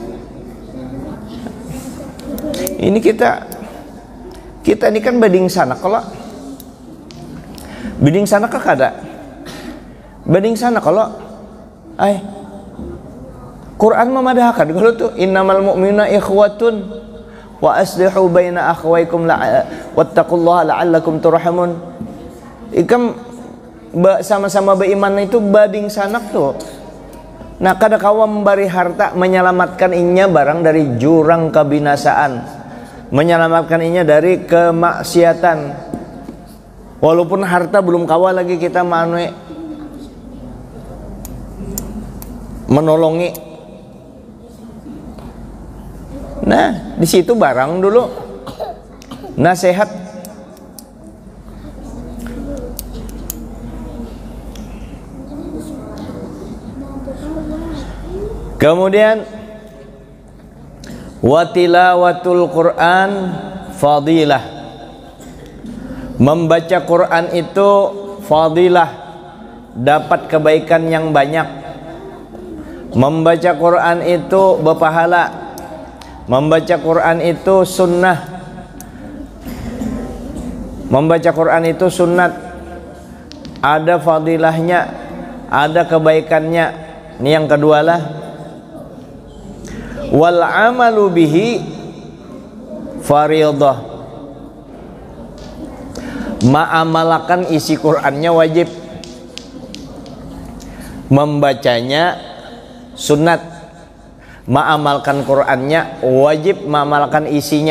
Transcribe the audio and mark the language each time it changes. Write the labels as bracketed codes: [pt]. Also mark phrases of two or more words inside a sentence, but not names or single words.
[bjn] Ini kita ini kan bading sana, kalau bading sana kada, bading sana kalau Quran memadahkan kalau tuh [ar] إنما المؤمنون إخوة وأصلحوا بين أخويكم واتقوا الله لعلكم ترحمون. [bjn] Ikam sama-sama beriman itu bading sanak tuh. Nah, kada kawa memberi harta menyelamatkan inya barang dari jurang kebinasaan, menyelamatkan inya dari kemaksiatan. Walaupun harta belum kawa lagi kita menolongi. Nah, di situ barang dulu nasihat. [ar] Kemudian وتلاوة القرآن فضيلة. [id] Membaca Quran itu fadilah, dapat kebaikan yang banyak. Membaca Quran itu berpahala. Membaca Quran itu sunnah. Membaca Quran itu sunat. Ada fadilahnya, ada kebaikannya. Ini yang kedua lah. [ar] والعمل به فريضة. [bjn] Ma'amalakan isi Qur'annya wajib. [id] Membacanya sunat. [bjn] Ma'amalkan Qur'annya wajib, ma'amalkan isinya.